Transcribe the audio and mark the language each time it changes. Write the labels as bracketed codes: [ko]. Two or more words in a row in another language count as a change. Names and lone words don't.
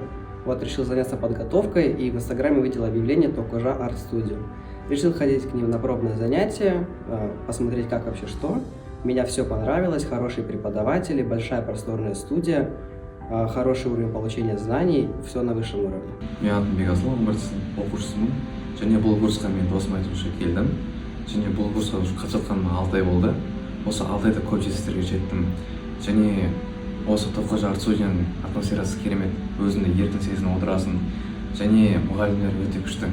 [ru] Вот решил заняться подготовкой и в Инстаграме увидел объявление Токожа Арт Студио. Решил ходить к ним на пробное занятие, посмотреть как вообще что. Меня все понравилось, хорошие преподаватели, большая просторная студия, хороший уровень получения знаний, все на высшем уровне. [kk] Мен атым Бекасыл, 11 сынып оқушысымын. Және бұл курсқа мен досым айтуынша келдім. Және бұл курсқа қатысып жатқаныма 6 ай болды. Осы 6 айда көп жетістіктерге жеттім. Және осы Токожа Арт Студияның атмосферасы керемет. Өзіңді еркін сезініп отырасың. Және мұғалімдер өте күшті.